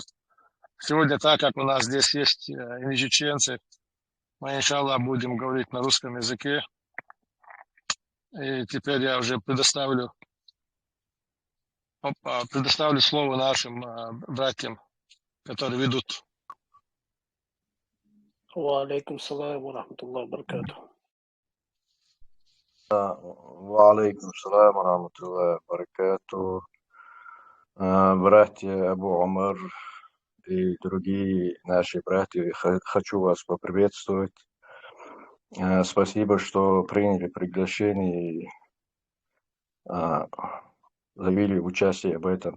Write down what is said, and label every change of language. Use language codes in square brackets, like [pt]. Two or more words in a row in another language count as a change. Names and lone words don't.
[ru] Сегодня, так как у нас здесь есть и чеченцы, мы, иншаллах, будем говорить на русском языке. И теперь я уже предоставлю слово нашим братьям, которые ведут. [ar] وعليكم السلام ورحمة الله وبركاته. وعليكم السلام ورحمة الله وبركاته. [ru] Братья Абу Омар и другие наши братья, хочу вас поприветствовать. Спасибо, что приняли приглашение и заявили участие в этом.